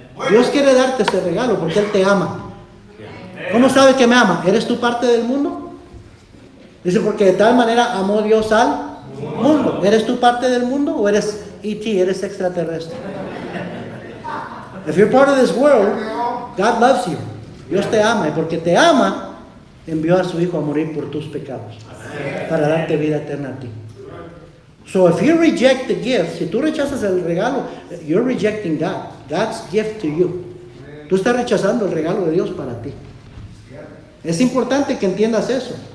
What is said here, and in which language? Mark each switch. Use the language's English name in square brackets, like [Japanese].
[Spanish] Dios quiere darte ese regalo porque Él te ama. ¿Cómo sabes que me ama? ¿Eres tú parte del mundo? Dice, porque de tal manera amó Dios al mundo. ¿Eres tú parte del mundo o eres E.T., eres extraterrestre? [English] If you're part of this world, God loves you. [Spanish] Dios te ama y porque te ama, envió a su Hijo a morir por tus pecados para darte vida eterna a ti. [English] So if you reject the gift, [Spanish] si tú rechazas el regalo, [English] you're rejecting God, God's gift to you. [Spanish] Tú estás rechazando el regalo de Dios para ti. Es importante que entiendas eso.